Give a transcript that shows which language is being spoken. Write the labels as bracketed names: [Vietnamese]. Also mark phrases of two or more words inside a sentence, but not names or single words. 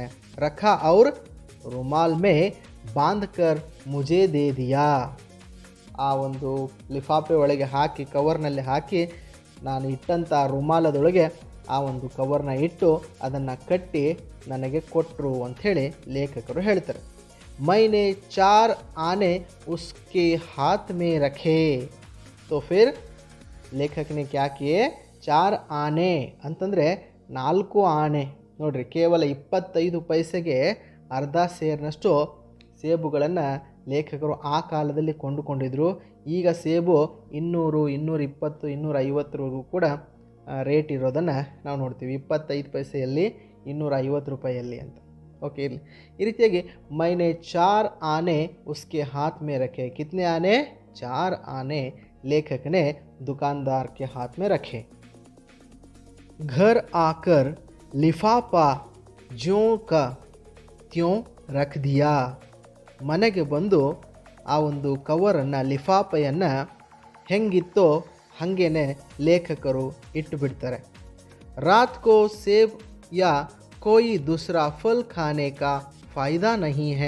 [Hindi] रखा और रुमाल में बांधकर मुझे दे दिया, [Kannada] ಆ ಒಂದು ಲಿಫಾಫೆ ಒಳಗೆ ಹಾಕಿ, ಕವರ್ನಲ್ಲಿ ಹಾಕಿ ನಾನು ಇಟ್ಟಂಥ ರುಮಾಲದೊಳಗೆ ಆ ಒಂದು ಕವರ್ನ ಇಟ್ಟು ಅದನ್ನು ಕಟ್ಟಿ ನನಗೆ ಕೊಟ್ಟರು ಅಂಥೇಳಿ ಲೇಖಕರು ಹೇಳ್ತಾರೆ. [Hindi] मैंने 4 आने उसके हाथ में रखे, तो फिर लेखक ने क्या किए, [Kannada] 4 ಆನೆ ಅಂತಂದರೆ 4 ಆನೆ. ನೋಡ್ರಿ, ಕೇವಲ 25 ಪೈಸೆಗೆ ಅರ್ಧ ಸೇರಿನಷ್ಟು ಸೇಬುಗಳನ್ನು ಲೇಖಕರು ಆ ಕಾಲದಲ್ಲಿ ಕೊಂಡುಕೊಂಡಿದ್ರು. ಈಗ ಸೇಬು 200, 220, 250 ಕೂಡ ರೇಟ್ ಇರೋದನ್ನು ನಾವು ನೋಡ್ತೀವಿ. 25 ಪೈಸೆಯಲ್ಲಿ 250 ರೂಪಾಯಿಯಲ್ಲಿ ಅಂತ. ಓಕೆ, ಇರಲಿ. ಈ ರೀತಿಯಾಗಿ [Hindi] मैंने 4 आने उसके हाथ में रखे. कितने आने? 4 ಆನೆ लेखक ने दुकानदार के हाथ में रखे. घर आकर लिफाफा ज्यों का त्यों रख दिया. [Kannada] ಮನೆಗೆ ಬಂದು ಆ ಒಂದು ಕವರನ್ನು, ಲಿಫಾಫೆಯನ್ನು ಹೆಂಗಿತ್ತೋ ಹಾಗೇನೆ ಲೇಖಕರು ಇಟ್ಟು ಬಿಡ್ತಾರೆ. [Hindi] रात को सेब या कोई दूसरा फल खाने का फायदा नहीं है.